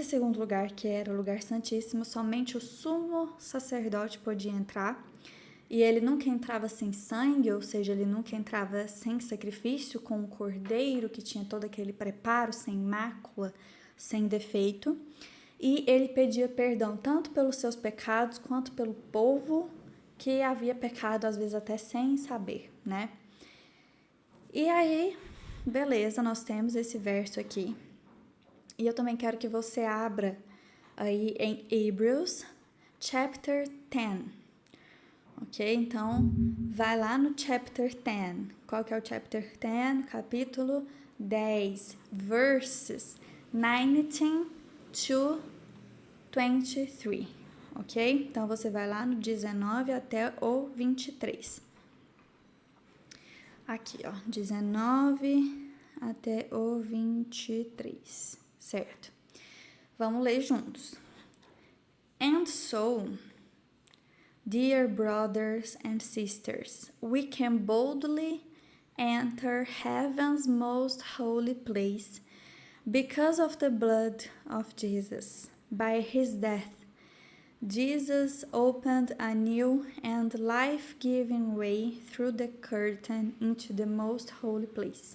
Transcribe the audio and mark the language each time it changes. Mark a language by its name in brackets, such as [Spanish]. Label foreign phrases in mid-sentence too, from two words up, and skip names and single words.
[Portuguese] segundo lugar, que era o lugar santíssimo, somente o sumo sacerdote podia entrar, e ele nunca entrava sem sangue, ou seja, ele nunca entrava sem sacrifício, com o cordeiro que tinha todo aquele preparo, sem mácula, sem defeito, e ele pedia perdão tanto pelos seus pecados quanto pelo povo que havia pecado, às vezes até sem saber, né? E aí, beleza, nós temos esse verso aqui. E eu também quero que você abra aí em [English] Hebrews, chapter 10. [Portuguese] Ok? Então, vai lá no chapter 10. Qual que é o chapter 10? Capítulo 10, [English] verses 19 to 23. [Portuguese] Ok? Então, você vai lá no 19 até o 23. Aqui, ó, 19 até o 23, certo? Vamos ler juntos. [English] And so, dear brothers and sisters, we can boldly enter heaven's most holy place because of the blood of Jesus. By his death, Jesus opened a new and life-giving way through the curtain into the most holy place.